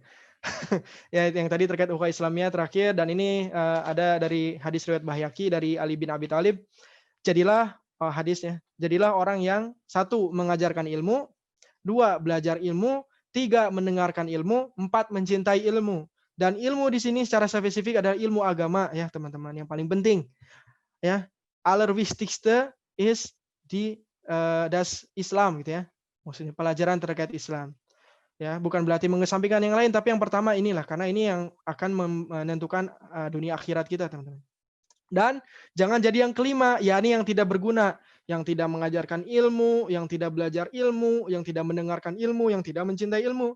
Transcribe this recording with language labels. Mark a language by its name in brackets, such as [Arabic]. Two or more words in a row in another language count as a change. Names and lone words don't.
[Indonesian] Ya yang tadi terkait ukhuwah Islamiyah terakhir, dan ini ada dari hadis riwayat Baihaqi dari Ali bin Abi Thalib. jadilah hadisnya, jadilah orang yang 1 mengajarkan ilmu, 2 belajar ilmu, 3 mendengarkan ilmu, 4 mencintai ilmu. Dan ilmu di sini secara spesifik adalah ilmu agama ya teman-teman, yang paling penting ya. [German] Allerwichtigste is das Islam [Indonesian] gitu ya. Maksudnya pelajaran terkait Islam. Ya, bukan berarti mengesampingkan yang lain, tapi yang pertama inilah, karena ini yang akan menentukan dunia akhirat kita, teman-teman. Dan jangan jadi yang kelima, yakni yang tidak berguna, yang tidak mengajarkan ilmu, yang tidak belajar ilmu, yang tidak mendengarkan ilmu, yang tidak mencintai ilmu.